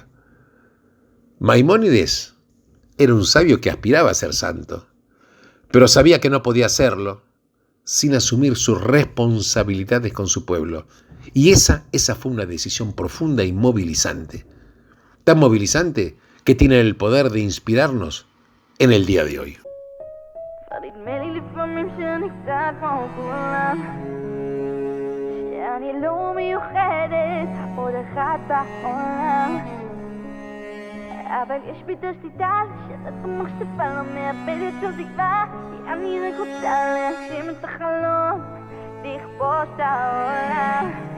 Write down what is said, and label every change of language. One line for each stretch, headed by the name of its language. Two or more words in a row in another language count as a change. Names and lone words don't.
Spanish: Maimónides era un sabio que aspiraba a ser santo, pero sabía que no podía hacerlo sin asumir sus responsabilidades con su pueblo. Y esa fue una decisión profunda y movilizante. Tan movilizante que tiene el poder de inspirarnos en el día de hoy.
Hebrew: אבל יש בי את השליטה לשתת במחשבה לא מאבדת של תקווה כי אני רק רוצה להגשים את החלום לכבוש את העולם